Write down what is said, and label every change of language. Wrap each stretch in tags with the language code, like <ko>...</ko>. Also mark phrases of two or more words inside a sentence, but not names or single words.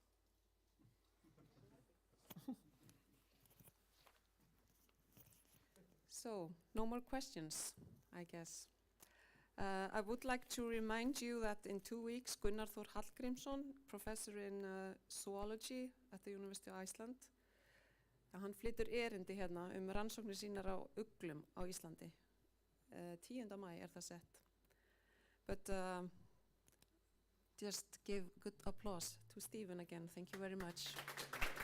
<en>So, no more questions, I guess. I would like to remind you that in 2 weeks, Gunnar Þór Hallgrímsson, professor in zoology at the University of Iceland,</en> <is>hann flytur erindi hérna rannsóknir sínar á uglum á Íslandi. 10. maí það sett.</is> <en>But just give good applause to Stephen again. Thank you very much.</en>